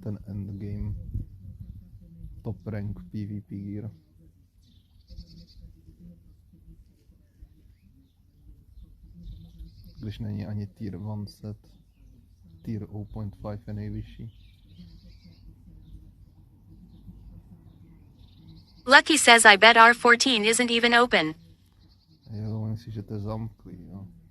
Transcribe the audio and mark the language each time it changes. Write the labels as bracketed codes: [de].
[cs] Ten endgame top rank PvP gear. Když není ani tier 1 set, tier 0.5 je nejvyšší. [en] Lucky says I bet R14 isn't even open. [cs] Jo, myslím, že to je zamklý, jo.